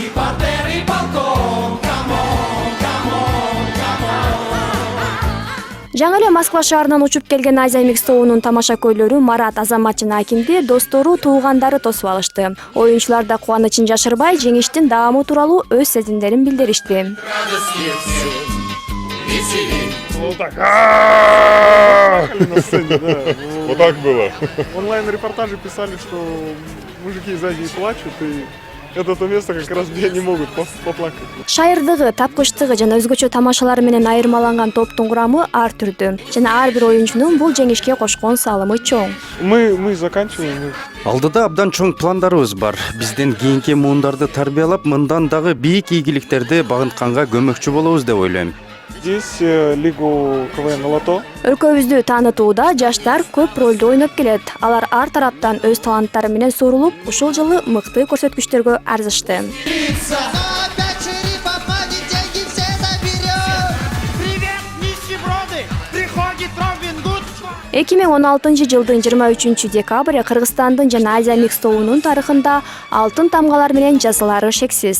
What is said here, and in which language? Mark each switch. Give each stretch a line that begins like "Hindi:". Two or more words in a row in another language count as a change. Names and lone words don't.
Kyrgyz: Жаңы эле Москва шаарынан учуп келген Азия Микс тобунун тамашакөйлөрү Марат, Азамат жана Акимди достору, туугандары тосуп алышты. Оюнчулар да кубанычын жашырбай, жеңиштин даамы тууралуу өз сезимдерин билдиришти.
Russian: Вот так было. Онлайн-репортажи писали, что мужики из Азии плачут, и это то место как раз где они могут поплакать.
Kyrgyz: Шайырдыгы, тапкычтыгы жана өзгөчө тамашалары менен айырмаланган топтун курамы ар түрдүү. Жана ар бир оюнчунун бул жеңишке кошкон салымы чоң.
Russian: Мы заканчиваем.
Kyrgyz: Алдыда абдан чоң пландарыбыз бар. Бизден кийинки муундарды тарбиялап, мындан дагы бийик ийгиликтерди багынтканга көмөкчү болобуз деп ойлойм.
Russian: Здесь лигу КВН «Лото».
Kyrgyz: Өлкөбүздү таанытууда жаштар көп ролду ойноп келет. Алар ар тараптан өз таланттары менен суурулуп, ушул жылы мыкты көрсөткүчтөргө арзышты. 2016 жылдын 23 декабрь Кыргызстандын жана Азия Микс тобунун тарыхында алтын тамгалар менен жазылары шексиз.